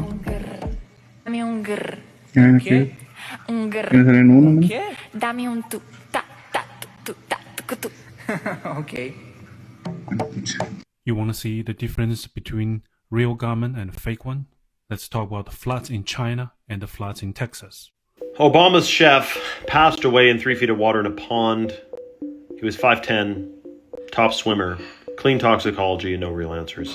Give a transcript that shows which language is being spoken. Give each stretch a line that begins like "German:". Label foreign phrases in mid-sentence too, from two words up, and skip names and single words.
Spanish: Dame un grr. ¿Qué? Un grr. ¿Quieres hacer en uno, no? Dame un tu ta ta tu ta tu tu.
English: Okay. You want to see the difference between real garment and a fake one? Let's talk about the floods in China and the floods in Texas. Obama's chef passed away in 3 feet of water in a pond. He was 5'10", top swimmer, clean toxicology, and no real answers.